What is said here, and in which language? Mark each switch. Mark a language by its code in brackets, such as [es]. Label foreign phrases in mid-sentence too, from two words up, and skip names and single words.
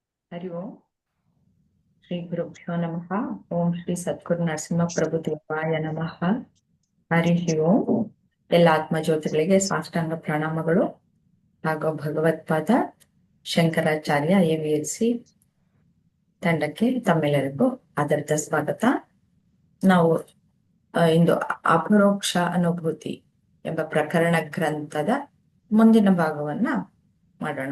[sa] ಹರಿ ಓಂ ಶ್ರೀ ಗುರುಭ್ಯೋ ನಮಃ. ಓಂ ಶ್ರೀ ಸದ್ಗುರು ನರಸಿಂಹ ಪ್ರಭು ದೇವಾಯ ನಮಃ. ಹರಿ ಓಂ. [kn] ಎಲ್ಲ ಆತ್ಮಜ್ಯೋತಿಗಳಿಗೆ ಸಾಷ್ಟಾಂಗ ಪ್ರಣಾಮಗಳು ಹಾಗೂ ಭಗವತ್ಪಾದ ಶಂಕರಾಚಾರ್ಯ AVLC ತಂಡಕ್ಕೆ ತಮ್ಮೆಲ್ಲರಿಗೂ ಆದರದ ಸ್ವಾಗತ. ನಾವು ಇಂದು ಅಪರೋಕ್ಷ ಅನುಭೂತಿ ಎಂಬ ಪ್ರಕರಣ ಗ್ರಂಥದ ಮುಂದಿನ ಭಾಗವನ್ನ ಮಾಡೋಣ.